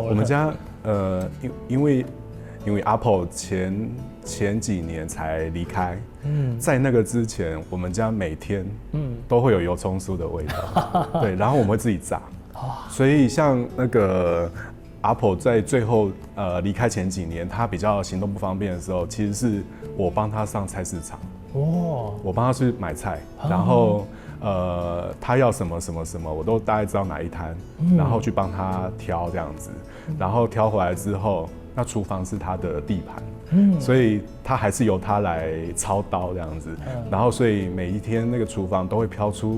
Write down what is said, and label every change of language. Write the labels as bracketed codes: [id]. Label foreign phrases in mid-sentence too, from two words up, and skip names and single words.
[zh] 我們家因為阿婆前幾年才離開，在那個之前，我們家每天都會有油蔥酥的味道，對，然後我們會自己炸，所以像那個。阿婆在最後離開前幾年，她比較行動不方便的時候，其實是我幫她上菜市場，我幫她去買菜，然後她要什麼什麼什麼，我都大概知道哪一攤，然後去幫她挑這樣子，然後挑回來之後，那廚房是她的地盤，所以她還是由她來操刀這樣子，然後所以每一天那個廚房都會飄出。